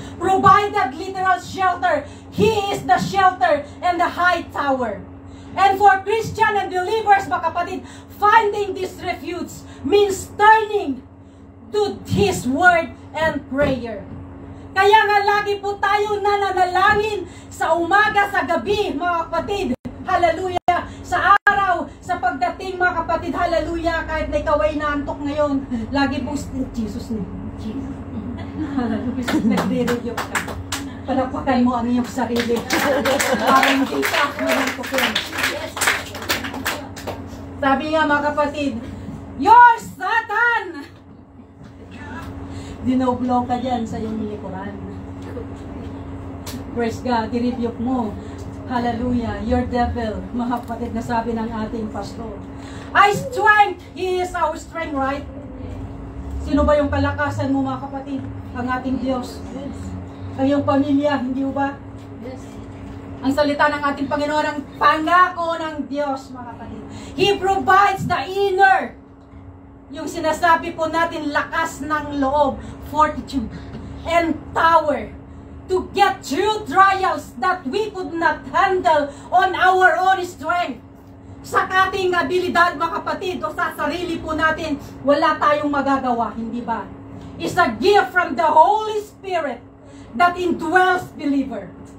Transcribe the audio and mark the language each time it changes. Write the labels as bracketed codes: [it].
[en] Provided literal shelter, He is the shelter and the high tower. And for Christian and believers, [tl] mga kapatid, [en] finding this refuge means turning to His word and prayer. [tl] Kaya nga lagi po tayo nananalangin sa umaga, sa gabi, mga kapatid. Hallelujah! Sa araw, sa pagdating, mga kapatid, hallelujah, kahit na ikaw ay naantok ngayon, lagi pong Jesus name. Jesus. Hallelujah. Nagre-review ka. Palakpakan mo ang iyong sarili. Parang hindi ka manantukin. Sabi nga, mga kapatid, [en] you're Satan! [tl] Dinoblow ka dyan sa iyong likuran. [en] Praise God, [tl] i-rebuke mo. Hallelujah, [en] your devil, [tl] mga kapatid, na sabi ng ating pastor. [en] I strength, He is our strength, right? [tl] Sino ba yung kalakasan mo, mga kapatid? Ang ating Diyos. Ang iyong pamilya, hindi ba? [en] Yes. [tl] Ang salita ng ating Panginoon, ang pangako ng Diyos, mga kapatid. [en] He provides the inner, [tl] yung sinasabi po natin, lakas ng loob, [en] fortitude, and power to get through trials that we could not handle on our own strength. [tl] Sa ating abilidad, mga kapatid, o sa sarili po natin, wala tayong magagawa, hindi ba? [en] It's a gift from the Holy Spirit that indwells believer.